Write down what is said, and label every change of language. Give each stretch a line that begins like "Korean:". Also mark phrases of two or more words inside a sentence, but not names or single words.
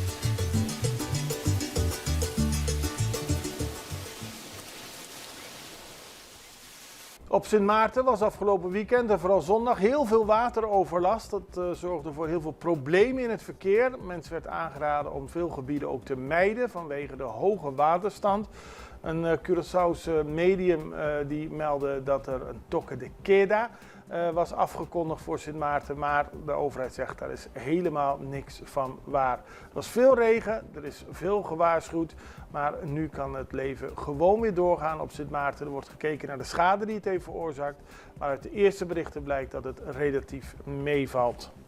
Dutch: Op Sint Maarten was afgelopen weekend en vooral zondag heel veel wateroverlast. Dat zorgde voor heel veel problemen in het verkeer. Mensen werd aangeraden om veel gebieden ook te mijden vanwege de hoge waterstand. Een Curaçaose medium die meldde dat er een
Spanish: toque de queda
Dutch: was afgekondigd voor Sint Maarten, maar de overheid zegt daar is helemaal niks van waar. Er was veel regen, er is veel gewaarschuwd, maar nu kan het leven gewoon weer doorgaan op Sint Maarten. Er wordt gekeken naar de schade die het heeft veroorzaakt, maar uit de eerste berichten blijkt dat het relatief meevalt.